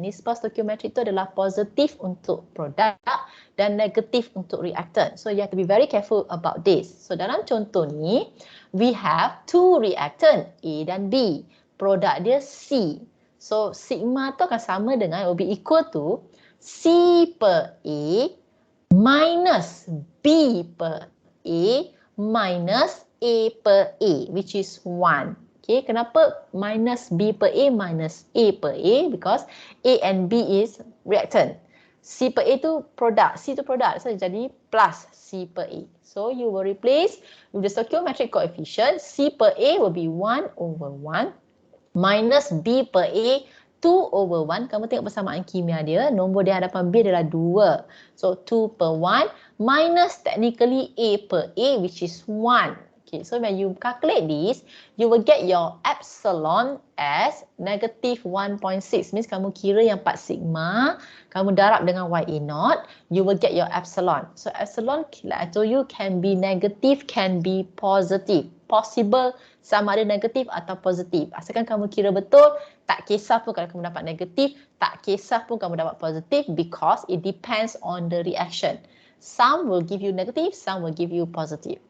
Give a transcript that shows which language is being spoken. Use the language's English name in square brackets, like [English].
[Malay] Nisbah stoichiometry itu adalah positif untuk produk dan negatif untuk reactant. [English] So you have to be very careful about this. So [Malay] dalam contoh ni, [English] we have two reactant, A dan B. [Malay] Produk dia C. So sigma tu akan sama dengan, [English] will be equal to C per A minus B per A minus A per A, which is 1. [Malay] Okay, kenapa minus B per A minus A per A? [English] Because A and B is reactant. C per A tu product, C tu product. So jadi plus C per A. So you will replace with the stoichiometric coefficient. C per A will be 1 over 1 minus B per A 2 over 1. [Malay] Kamu tengok persamaan kimia dia. Nombor di hadapan B adalah 2. [English] So 2 per 1 minus technically A per A, which is 1. Okay, so when you calculate this, you will get your epsilon as negative 1.6. [Malay] Means kamu kira yang part sigma, kamu darab dengan YA0, [English] you will get your epsilon. So epsilon, like I told you, can be negative, can be positive. [Malay] Possible sama ada negatif atau positif. Asalkan kamu kira betul, tak kisah pun kalau kamu dapat negatif, tak kisah pun kamu dapat positif [English] because it depends on the reaction. Some will give you negative, some will give you positive.